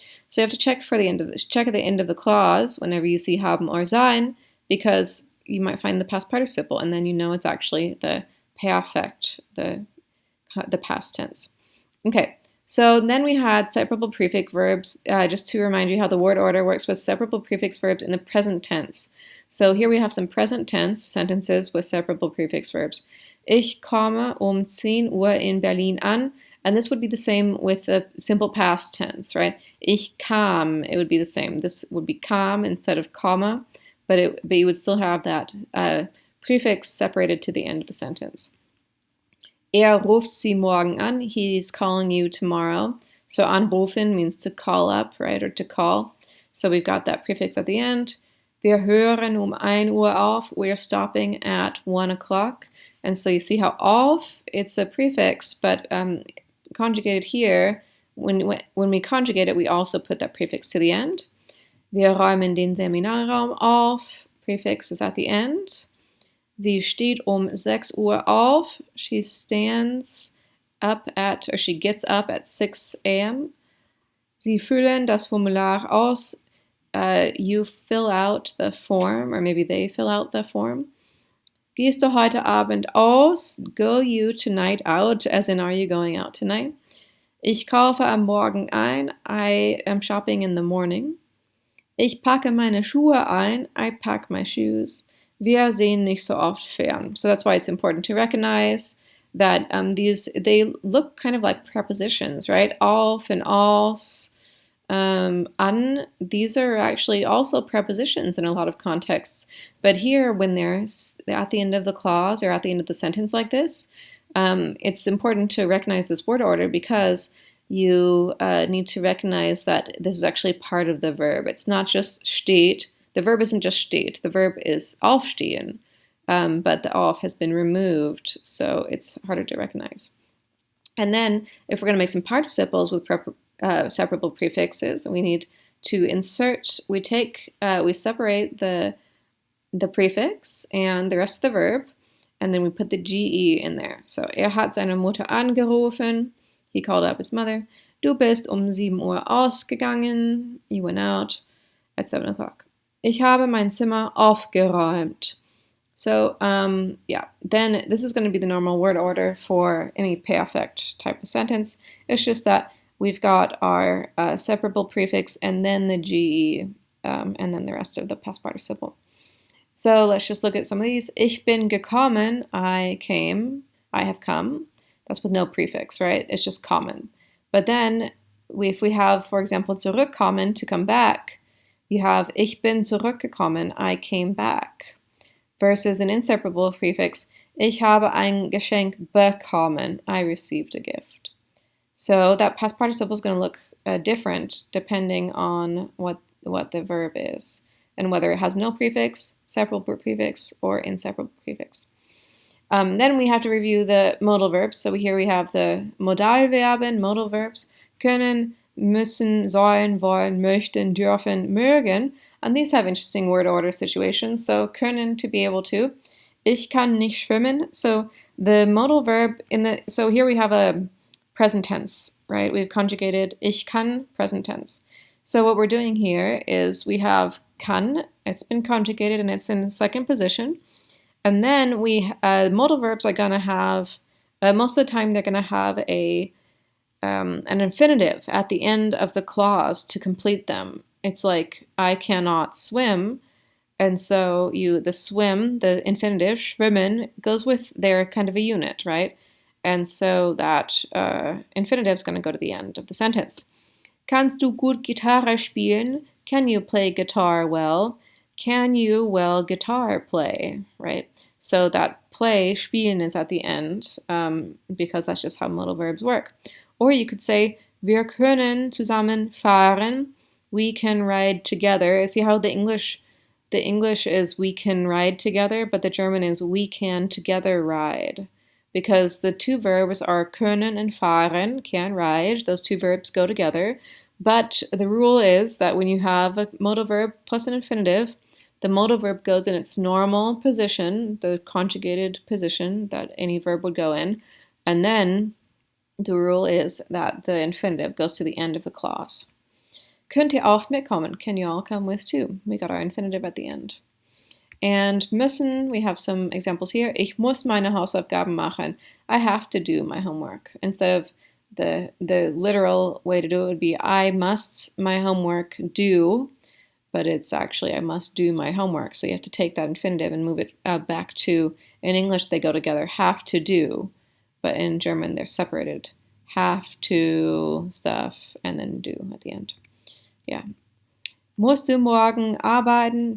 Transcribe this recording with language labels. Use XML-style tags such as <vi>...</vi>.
<en>So you have to check at the end of the clause whenever you see haben or sein, because you might find the past participle, and then you know it's actually the perfect, the past tense. Okay, so then we had separable prefix verbs, just to remind you how the word order works with separable prefix verbs in the present tense. So here we have some present tense sentences with separable prefix verbs.</en> <de>Ich komme 10 Uhr in Berlin an.</de> <en>And this would be the same with the simple past tense, right? Ich kam, it would be the same. This would be kam instead of comma, but you would still have that prefix separated to the end of the sentence.</en> <de>Ruft Sie morgen an.</de> <en>He's calling you tomorrow. So anrufen means to call up, right, or to call. So we've got that prefix at the end.</en> <de>Wir hören 1 Uhr auf.</de> <en>We're stopping at 1 o'clock. And so you see how auf, it's a prefix, but conjugated here, when we conjugate it, we also put that prefix to the end.</en> <de>Wir räumen den Seminarraum auf.</de> <en>Prefix is at the end.</en> <de>Sie steht 6 Uhr auf.</de> <en>She gets up at 6 a.m.</en> <de>Sie füllen das Formular aus.</de> <en>You fill out the form, or maybe they fill out the form.</en> <de>Gehst du heute Abend aus?</de> <en>Go you tonight out, as in are you going out tonight?</en> <de>Ich kaufe am Morgen ein.</de> <en>I am shopping in the morning.</en> <de>Ich packe meine Schuhe ein.</de> <en>I pack my shoes.</en> <de>Wir sehen nicht so oft fern.</de> <en>So that's why it's important to recognize that they look kind of like prepositions, right? Auf and als, an, these are actually also prepositions in a lot of contexts. But here, when they're at the end of the clause or at the end of the sentence like this, it's important to recognize this word order because you need to recognize that this is actually part of the verb. It's not just steht. The verb isn't just steht. The verb is aufstehen, but the auf has been removed, so it's harder to recognize. And then if we're going to make some participles with separable prefixes, we need to insert, we separate the prefix and the rest of the verb, and then we put the GE in there. So,</en> <de>hat seine Mutter angerufen.</de> <en>He called up his mother.</en> <de>Du bist 7 Uhr ausgegangen.</de> <en>You went out at 7 o'clock.</en> <de>Ich habe mein Zimmer aufgeräumt.</de> <en>So, then this is going to be the normal word order for any perfect type of sentence. It's just that we've got our separable prefix and then the GE, and then the rest of the past participle. So let's just look at some of these.</en> <de>Ich bin gekommen,</de> <en>I came, I have come. That's with no prefix, right? It's just kommen. But then if we have, for example, zurückkommen, to come back, you have</en> <de>ich bin zurückgekommen,</de> <en>I came back. Versus an inseparable prefix,</en> <de>ich habe ein Geschenk bekommen,</de> <en>I received a gift. So that past participle is going to look different depending on what the verb is and whether it has no prefix, separable prefix, or inseparable prefix. Then we have to review the modal verbs. So here we have the Modalverben, modal verbs, können, müssen, sollen, wollen, möchten, dürfen, mögen. And these have interesting word order situations. So können, to be able to.</en> <de>Ich kann nicht schwimmen.</de> <en>So the modal verb so here we have a present tense, right? We've conjugated ich kann, present tense. So what we're doing here is we have kann, it's been conjugated and it's in the second position. And then modal verbs are going to have, most of the time they're going to have an infinitive at the end of the clause to complete them. It's like, I cannot swim. And so the swim, the infinitive, schwimmen, goes with their kind of a unit, right? And so that infinitive is going to go to the end of the sentence.</en> <de>Kannst du gut Gitarre spielen?</de> <en>Can you play guitar well? Can you well guitar play, right? So that play, spielen, is at the end because that's just how modal verbs work. Or you could say,</en> <de>wir können zusammen fahren.</de> <en>We can ride together. See how the English is we can ride together, but the German is we can together ride. Because the two verbs are können and fahren, can ride. Those two verbs go together. But the rule is that when you have a modal verb plus an infinitive, the modal verb goes in its normal position, the conjugated position that any verb would go in. And then the rule is that the infinitive goes to the end of the clause.</en> <de>Könnt ihr auch mitkommen?</de> <en>Can you all come with too? We got our infinitive at the end. And müssen, we have some examples here.</en> <de>Ich muss meine Hausaufgaben machen.</de> <en>I have to do my homework. Instead of the literal way to do it would be I must my homework do, but it's actually I must do my homework. So you have to take that infinitive and move it back to, in English they go together, have to do, but in German they're separated. Have to stuff and then do at the end. Yeah.</en> <de>Musst du morgen arbeiten?</de>